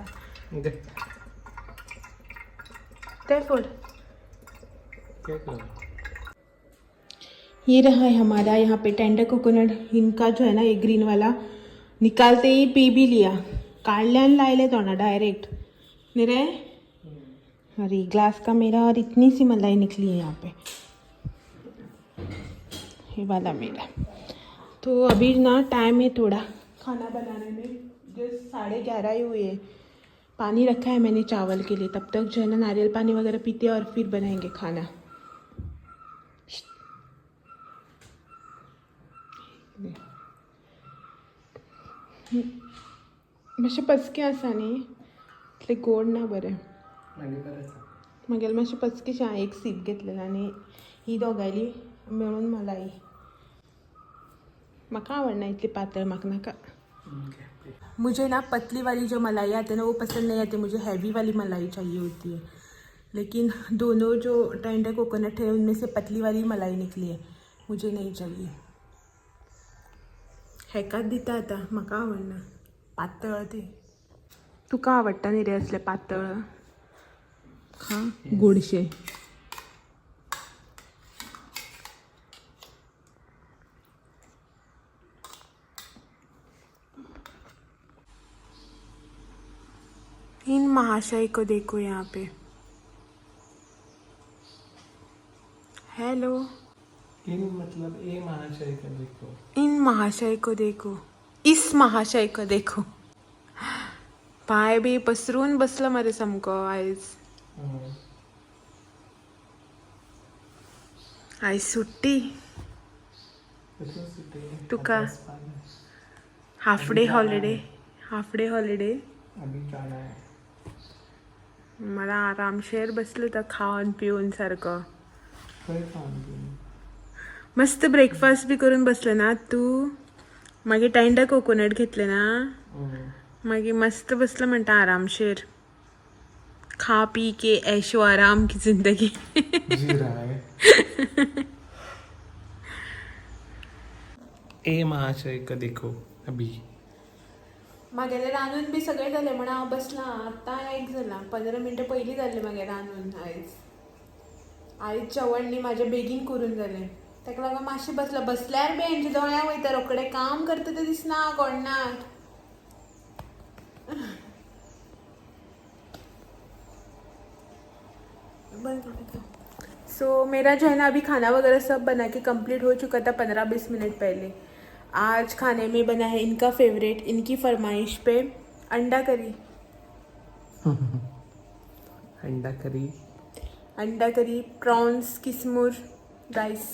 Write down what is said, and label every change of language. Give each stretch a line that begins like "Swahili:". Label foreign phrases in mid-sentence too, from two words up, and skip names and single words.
Hindi: दे ते फूड. क्या कर ये रहा है हमारा यहाँ पे
English: tender coconut.
Hindi: इनका जो है ना ये ग्रीन वाला निकालते ही पी भी लिया,
Konkani: काढ़ल्यान लायले तो ना डायरेक्ट निरे.
Hindi: अरे ग्लास का मेरा, और इतनी सी मलाई निकली है यहाँ पे, ये वाला मेरा. तो अभी ना टाइम है थोड़ा खाना बनाने में, जस्ट 11:30 ही हुए. पानी रखा है मैंने चावल के लिए, तब तक जो है ना नारियल पानी वगैरह पीते हैं और फिर बनाएंगे खाना.
Konkani: मातशें पचकें आसा न्ही, इतलें गोड ना बरें. मागेल मातशें पचकेशें. हांवें एक सीप घेतलेलें आनी ही दोगांयली मेळून मलाई. म्हाका आवडना इतली पातळ, म्हाका नाका.
Hindi: मुझे ना पतली वाली जो मलाई आती है ना वो पसंद नहीं आती, मुझे हैवी वाली मलाई चाहिए होती है. लेकिन दोनों जो
English: tender coconut
Hindi: है उनमें से पतली वाली मलाई निकली है, मुझे नहीं चाहिए.
Konkani: हेकाच दिता आता, म्हाका आवडना पातळ ते. तुका आवडटा न्ही रे असले पातळ, खा गोडशे.
Hindi: इन महाशय को देखो यहाँ पे. हेलो. इन मतलब ए महाशय का देखो. इन महाशय को देखो, इस महाशय को देखो.
Konkani: पाय बी पसरून बसला मरे सामको आयज. आयज सुट्टी तुका.
English: Half day holiday, half day holiday.
Hindi: अभी जाना है.
Konkani: मला आरामशेर बसलं तर खाऊन पिऊन सारखं. काय काम मस्त ब्रेकफास्ट बी करून बसलं ना तू. मागीर
English: tender coconut
Konkani: घेतले ना, मागीर मस्त बसलं म्हणटा आरामशेर.
Hindi: खा पी के ऐशो आराम की जिंदगी जी रहा है. ए महाशय का देखो अभी.
Konkani: मागेले रांदून बी सगळें जालें म्हणून हांव बसलां. आतां 1 जाला, 15 मिनटां पयलीं जाल्लें मागे रांदून. आयज जेवण न्ही म्हाजें बेगीन करून जालें, ताका लागून मातशें बसलां. बसल्यार बी हेंच्या दोळ्यां वयता, रोखडें काम करता तें दिसना कोणाक.
Hindi: सो मेरा जो है ना अभी खाना वगैरह सब बना के कंप्लीट हो चुका था 15-20 मिनट पहले. आज खाने में बना है इनका फेवरेट, इनकी फरमाइश पे अंडा करी. अंडा करी, अंडा करी, प्रॉन्स, किस्मुर, राइस.